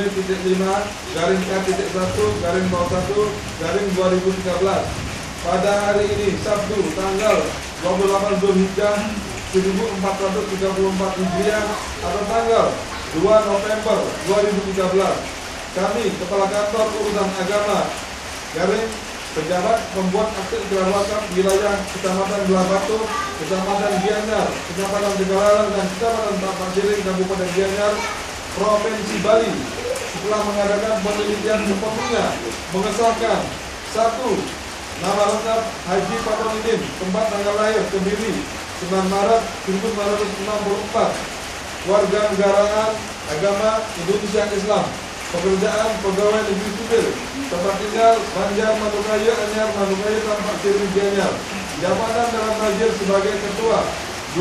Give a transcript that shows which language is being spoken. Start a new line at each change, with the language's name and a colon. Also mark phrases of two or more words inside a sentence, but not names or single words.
Indonesian: W.5-K.1-21-2013 pada hari ini Sabtu tanggal 28 Zulhijjah 1434 Hijriah atau tanggal 2 November 2013. Kami Kepala Kantor Urusan Agama pejabat pembuat akte ikrar wakaf wilayah Kecamatan Belah Batu, Kecamatan Gianyar, Kecamatan Tegalarang dan Kecamatan Tapak Siring, Kabupaten Gianyar, Provinsi Bali, setelah mengadakan penelitian sepenuhnya mengesahkan 1. Nama lengkap Haji Fatonidin, tempat tanggal lahir Kediri 9 Maret 1964, warga negaraan agama Indonesia Islam, pekerjaan pegawai negeri sipil, tempat tinggal Banjar Manukaya Anyar Manukaya Tampak Siri Gianyar, jabatan dalam nazir sebagai ketua. 2.